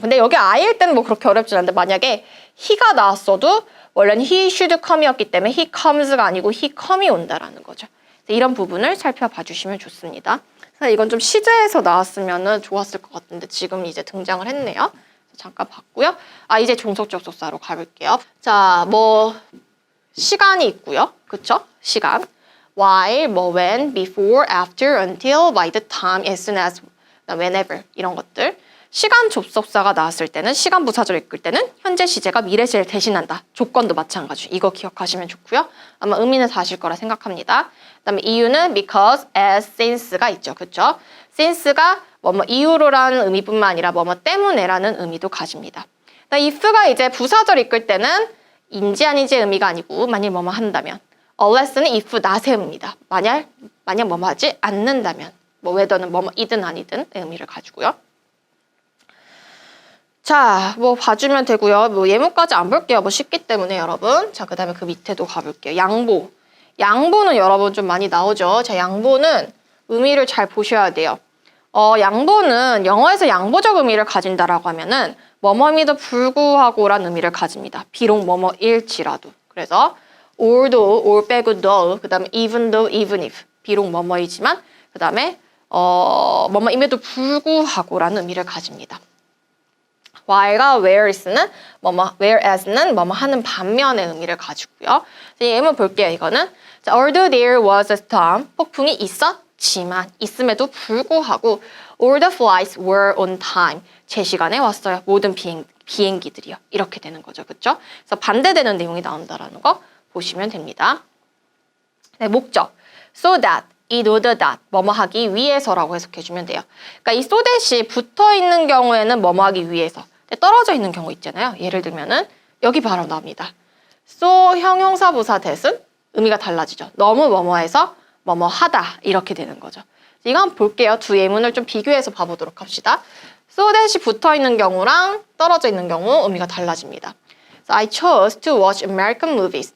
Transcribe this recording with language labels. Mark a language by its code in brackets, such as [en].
[ko] 근데 여기 I일 때는 뭐 그렇게 어렵진 않은데 만약에 he가 나왔어도 원래는 [en] he should come [ko] 이었기 때문에 [en] he comes [ko] 가 아니고 [en] he come [ko] 이 온다라는 거죠. 이런 부분을 살펴봐 주시면 좋습니다. 이건 좀 시제에서 나왔으면 좋았을 것 같은데 지금 이제 등장을 했네요. 잠깐 봤고요. 이제 종속 접속사로 가볼게요. 자, 뭐 시간이 있고요. 그쵸? 시간. while, 뭐 when, before, after, until, by the time, as soon as, whenever 이런 것들. 시간 접속사가 나왔을 때는 시간 부사절을 이끌 때는 현재 시제가 미래 시제를 대신한다. 조건도 마찬가지. 이거 기억하시면 좋고요. 아마 의미는 다 아실 거라 생각합니다. 그다음에 이유는 because, as, since가 있죠. 그렇죠? since가 뭐뭐 이유로라는 의미뿐만 아니라 뭐뭐 때문에라는 의미도 가집니다. if가 이제 부사절 이끌 때는 인지 아닌지의 의미가 아니고 만일 뭐뭐 한다면 unless는 if not의 의미입니다. 만약 뭐뭐 하지 않는다면 뭐 whether는 뭐뭐이든 아니든 의미를 가지고요. 자, 뭐 봐주면 되고요. 뭐 예문까지 안 볼게요. 뭐 쉽기 때문에 여러분. 자, 그 다음에 그 밑에도 가볼게요. 양보. 양보는 여러분 좀 많이 나오죠. 자, 양보는 의미를 잘 보셔야 돼요. 양보는 영어에서 양보적 의미를 가진다라고 하면은 뭐뭐임에도 불구하고란 의미를 가집니다. 비록 뭐뭐일지라도. 그래서 although, all 빼고 though, 그 다음에 even though, even if. 비록 뭐뭐이지만 그 다음에 뭐뭐임에도 불구하고라는 의미를 가집니다. while가 whereas는 whereas는 뭐뭐 하는 반면의 의미를 가지고요. 예문 볼게요. 이거는 자, [en] although there was a storm, [ko] 폭풍이 있었지만 있음에도 불구하고 [en] all the flights were on time. [ko] 제 시간에 왔어요. 모든 비행기들이요. 이렇게 되는 거죠. 그렇죠? 그래서 반대되는 내용이 나온다라는 거 보시면 됩니다. 네, 목적. so that in order that 뭐뭐 하기 위해서라고 해석해주면 돼요. 그러니까 이 so that이 붙어 있는 경우에는 뭐뭐 하기 위해서. 떨어져 있는 경우 있잖아요. 예를 들면은 여기 바로 나옵니다. so 형용사부사 that은 의미가 달라지죠. 너무 뭐뭐해서 뭐뭐 하다 이렇게 되는 거죠. 이거 한번 볼게요. 두 예문을 좀 비교해서 봐보도록 합시다. so that이 붙어 있는 경우랑 떨어져 있는 경우 의미가 달라집니다. [en] So I chose to watch American movies.